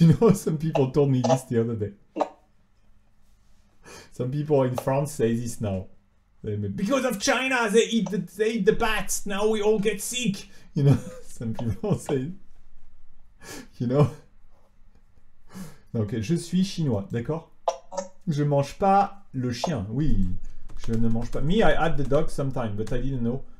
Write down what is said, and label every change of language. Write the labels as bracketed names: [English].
[English] You know, some people told me this the other day. Some people in France say this now. Because of China, they eat the bats. Now we all get sick. You know, some people say, you know. [French] Ok, je suis chinois, d'accord? Je mange pas le chien, oui. Je ne mange pas. [English] Me, I had the dog sometime, but I didn't know.